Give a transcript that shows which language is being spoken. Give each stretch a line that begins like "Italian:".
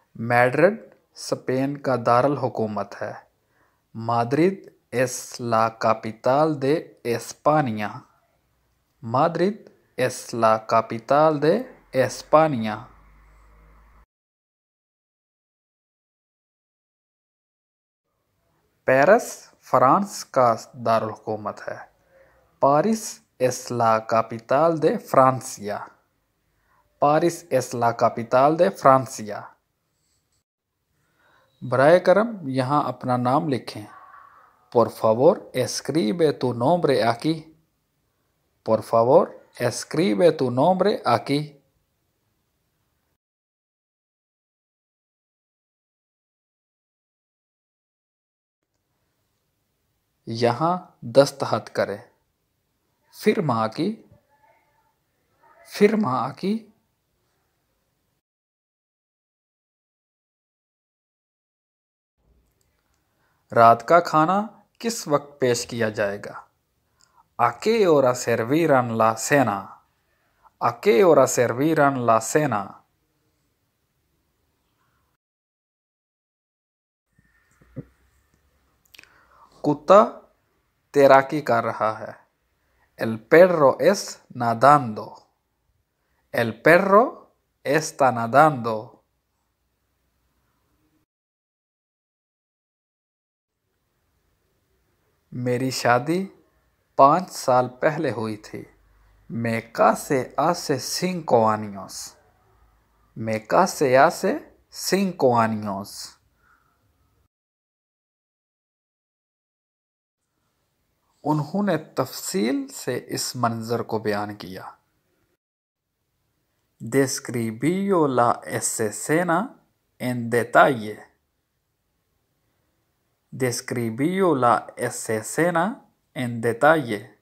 Hindi: Madrid Spain का दारुल हुकूमत है।
Spanish: माद्रिद es la capital de España. Madrid es la capital de España.
Hindi: Paris France का दारुल हुकूमत है।
Spanish: पारिस es la capital de Francia. Paris es la capital de Francia.
Hindi: बराए करम यहाँ अपना नाम लिखें।
Spanish: Por favor, escribe tu nombre aquí. Por favor, escribe tu nombre aquí.
Hindi: यहाँ दस्तखत करें।
Spanish: Firma aquí. Firma aquí.
Hindi: रात का खाना किस वक्त पेश किया जाएगा?
Spanish: ¿A qué hora servirán la cena? ¿A qué hora servirán la cena?
Hindi: कुत्ता तैराकी कर रहा है।
Spanish: El perro es nadando. El perro está nadando.
Hindi: मेरी शादी 5 साल पहले हुई थी।
Spanish: Me casé hace 5 años. Me casé hace 5 años.
Hindi: उन्होंने तफसील से इस मंजर को बयान किया।
Spanish: Describió la escena en detalle. Describió la escena en detalle.